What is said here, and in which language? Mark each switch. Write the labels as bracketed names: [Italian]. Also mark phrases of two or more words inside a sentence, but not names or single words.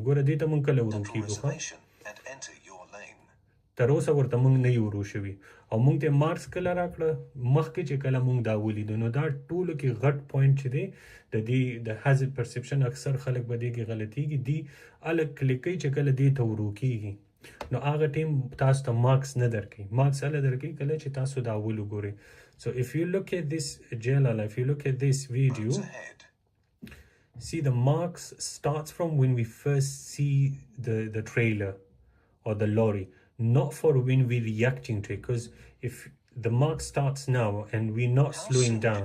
[Pashto] ګوره دې ته مونږ کله ورو کیږو تر اوسه ورته مونږ نه یو ورو شوي او مونږ ته مارکس کله راکړه مخکې چې کله مونږ دا ولیدو. نو دا ټولو کې غټ پوینټ چې دی د دې د [English] hazard perception [Pashto] اکثر خلک به دې کې غلطیږي دی الګ کلیک کوي چې کله دې ته ورو کیږي نو هغه ټیم تاسو ته مارکس نه درکوي مارکس هله درکوي کله چې تاسو دا اول وګورئ. [English] So if you look at this Jalal, if you look at this video, see the marks starts from when we first see the trailer or the lorry, not for when we're reacting to it, because if the mark starts now and we're not slowing down.